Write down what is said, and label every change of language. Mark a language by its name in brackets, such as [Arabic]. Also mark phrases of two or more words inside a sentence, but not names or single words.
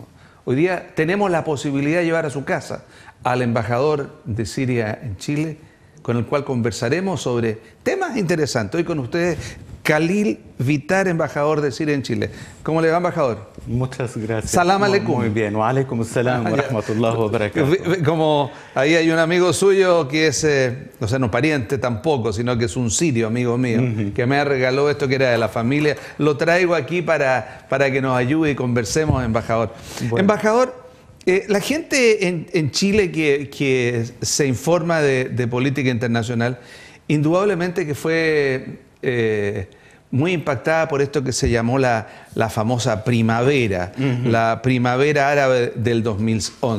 [Spanish] Hoy día tenemos la posibilidad de llevar a su casa al embajador de Siria en Chile, con el cual conversaremos sobre temas interesantes. Hoy con ustedes, Khalil Vitar, embajador de Siria en Chile. ¿Cómo le va, embajador? Muchas gracias. [Arabic] سلام عليكم. [Spanish] Muy bien. [Arabic] وعليكم السلام ورحمة الله وبركاته. [Spanish] Como ahí hay un amigo suyo que es, o sea, no pariente tampoco, sino que es un sirio, amigo mío, que me regaló esto que era de la familia. Lo traigo aquí para que nos ayude y conversemos, embajador. Bueno. Embajador, la gente en Chile que se informa de política internacional, indudablemente que fue muy impactada por esto que se llamó la famosa primavera, la primavera árabe del 2011.